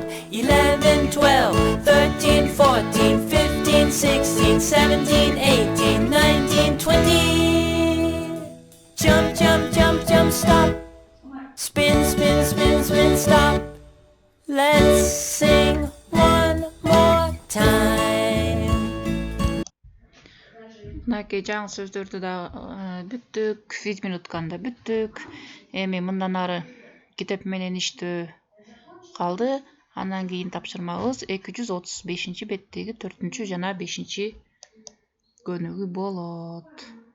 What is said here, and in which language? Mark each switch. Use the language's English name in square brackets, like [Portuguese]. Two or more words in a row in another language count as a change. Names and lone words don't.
[English] 11, 12, 13, 14, 15, 16, 17, 18, 19, 20. Jump, jump, jump, jump, stop. Spin, spin, spin, spin, stop. Let's sing one more time. [Kyrgyz] Мынакей жаңы сөздөрдү да бүттүк, 100 минутканда бүттүк. Эми мындан ары китеп менен иштөө калды. Андан кийин тапшырмабыз 235 беттеги 4 жана 5 көнүгүү болот.